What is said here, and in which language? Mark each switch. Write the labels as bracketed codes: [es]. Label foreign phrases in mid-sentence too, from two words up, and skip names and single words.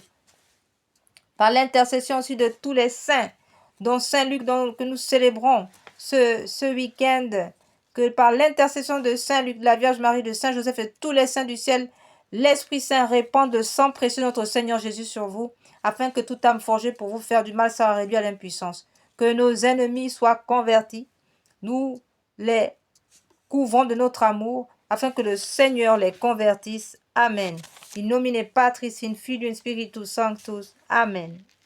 [fr] Par l'intercession aussi de tous les saints, dont Saint Luc que nous célébrons ce week-end, que par l'intercession de Saint Luc, de la Vierge Marie, de Saint Joseph et tous les saints du ciel, l'Esprit Saint répande le sang précieux de notre Seigneur Jésus sur vous, afin que toute âme forgée pour vous faire du mal soit réduite à l'impuissance. Que nos ennemis soient convertis. Nous les couvrons de notre amour, afin que le Seigneur les convertisse. Amen. [la] In nomine Patris, in Filius, Spiritus Sanctus. Amen.